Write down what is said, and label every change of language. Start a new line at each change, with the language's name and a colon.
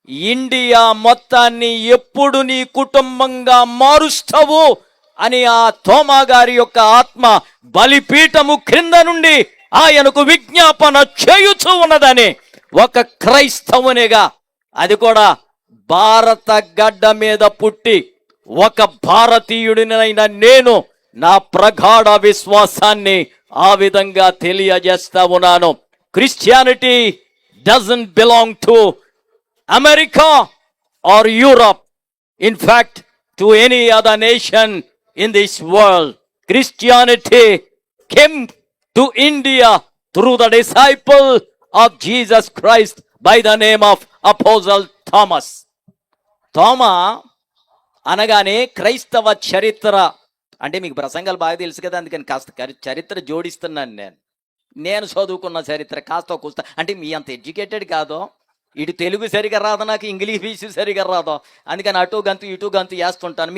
Telugu: India మొత్తాన్ని ఎప్పుడు నీ కుటుంబంగా మారుస్తావు అని ఆ తోమా గారి యొక్క ఆత్మ బలిపీఠము క్రింద నుండి ఆయనకు విజ్ఞాపన చేయుచూ ఉన్నదని ఒక క్రైస్తవునిగా, అది కూడా భారత గడ్డ మీద పుట్టి ఒక భారతీయుడినైన నేను నా ప్రగాఢ విశ్వాసాన్ని ఆ విధంగా తెలియజేస్తా ఉన్నాను.
English: Christianity doesn't belong to America or Europe, in fact to any other nation in this world. Christianity came to India through the disciple of Jesus Christ by the name of Apostle Thomas.
Telugu: తోమా అనగానే క్రైస్తవ చరిత్ర అంటే మీకు ప్రసంగాలు బాగా తెలుసు కదా, అందుకని కాస్త చరిత్ర జోడిస్తున్నాను. నేను చదువుకున్న చరిత్ర కాస్త కూస్తా, అంటే మీ అంత ఎడ్యుకేటెడ్ కాదో, ఇటు తెలుగు సరిగా రాదు, నాకు ఇంగ్లీష్ సరిగా రాదు, అందుకని అటు గంతు ఇటు గంతు వేస్తుంటాను.